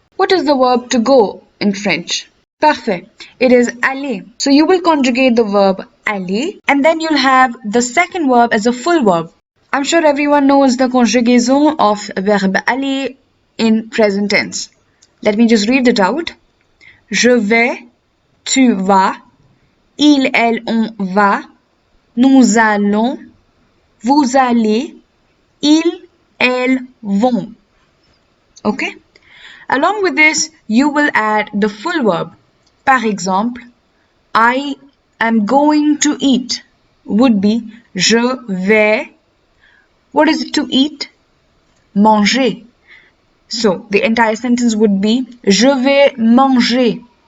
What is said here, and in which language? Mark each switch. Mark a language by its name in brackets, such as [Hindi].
[English] What is the verb to go in French? [French] Parfait. [English] It is aller. So you will conjugate the verb aller and then you'll have the second verb as a full verb. I'm sure everyone knows the conjugaison of verb aller in present tense. Let me just read it out. [French] Je vais, tu vas, il, elle, on va, nous allons, vous allez, ils, elles vont. [English] Okay? Along with this, you will add the full verb. [French] Par exemple, [English] I am going to eat would be [French] je vais. [English] What is it to eat? [French] Manger. [English] So the entire sentence would be [French] je vais manger.